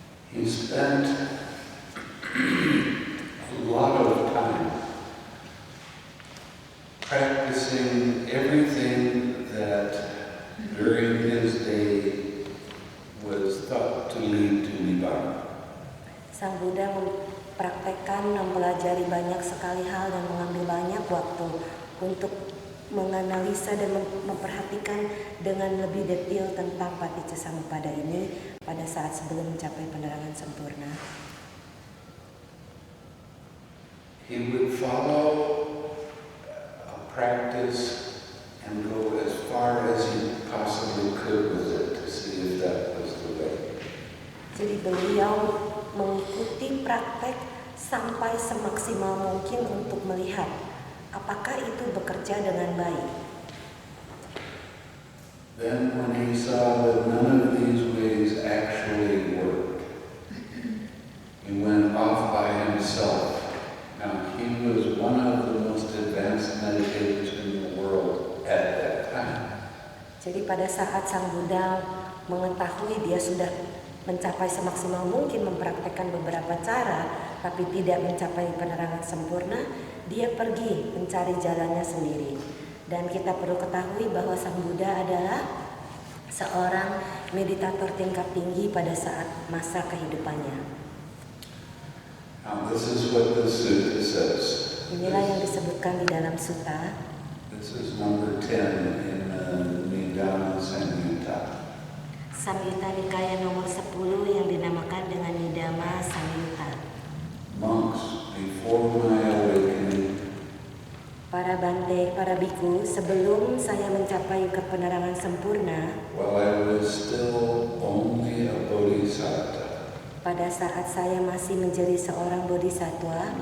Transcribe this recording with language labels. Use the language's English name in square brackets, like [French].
[English] He spent a lot of time practicing everything that during his day was thought to lead to Nibbana. [Indonesian] Sang Buddha mempraktekkan, mempelajari banyak sekali hal dan mengambil banyak waktu untuk menganalisa dan memperhatikan dengan lebih detail tentang Paticcasamuppada ini pada saat sebelum mencapai penerangan sempurna. [English] He would follow a practice and go as far as he possibly could with it to see if that was the way. [Indonesian] Jadi beliau mengikuti praktek sampai semaksimal mungkin untuk melihat apakah itu bekerja dengan baik. [English] Then when he saw that none of these ways actually worked, he went off by himself. Now he was one of the most advanced meditators in the world at that time. [Indonesian] Jadi pada saat Sang Buddha mengetahui dia sudah mencapai semaksimal mungkin mempraktekkan beberapa cara, tapi tidak mencapai penerangan sempurna, dia pergi mencari jalannya sendiri. Dan kita perlu ketahui bahwa Sang Buddha adalah seorang meditator tingkat tinggi pada saat masa kehidupannya. [English] Now this is what the sutta says. [Indonesian] Inilah yang disebutkan di dalam sutta. [English] This is number 10 in Nidana Samyutta. [Indonesian] Samyutta Nikaya nomor 10 yang dinamakan dengan Nidama Samyutta. [English] Monks, before my awakening, [Indonesian] Para Bante, para biku, sebelum saya mencapai kepenerangan sempurna, [English] while I was still only a bodhisattva, [Indonesian] pada saat saya masih menjadi seorang bodhisattva,